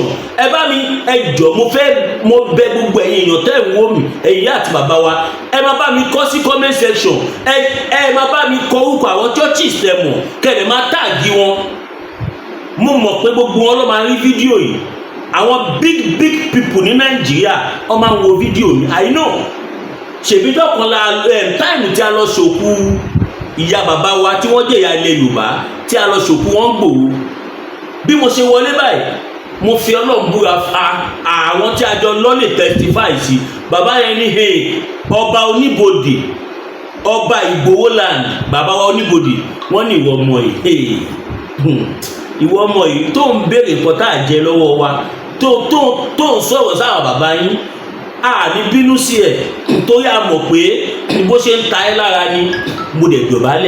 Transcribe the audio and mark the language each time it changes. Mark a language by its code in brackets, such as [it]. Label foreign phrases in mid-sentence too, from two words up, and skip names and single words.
[yo] ẹ bá mi, ẹ jọ̀ọ́, mo bẹ̀ gbogbo ẹ̀yin èèyàn tẹ́ ń wò mí, ẹ̀yin àti bàbá wa, ẹ máa bá mi kọ sí [en] comment section. [yo] ẹ máa bá mi kọ orúkọ àwọn churches tẹ́ mọ̀, kẹlẹ máa tààgì wọn. mo mọ̀ pé gbogbo wọn ló máa rí fídíò yìí. àwọn [en] big people [yo] ní Nàìjíríà wọ́n máa ń wo fídíò yìí. [en] I know [yo] ṣèbí dọ́kan la táìmù tí a lọ ṣòkú ìyá bàbá wa tí wọ́n jẹ́ ìyá ilẹ̀ Yorùbá tí a lọ ṣòkú wọn Ìgbòho. Bí mo ṣe wọlé báyìí mo fi Ọlọ́run búra àwọn tí a jọ lọ lè testify sí. Bàbá yẹn ní ọba Oníbodè, ọba Ìgbòho land, bàbá wa Oníbodè, wọ́n ní ìwọ ọmọ yìí, ìwọ ọmọ yìí tó ń béèrè nǹkan tá à jẹ lọ́wọ́ wa, tó ń sọ̀rọ̀ sáwọn bàbá yín, a ní bínú sí ẹ̀ torí a mọ̀ pé bó ṣe ń ta ẹ́ lára ni mo dẹ̀ dọ̀bálẹ̀.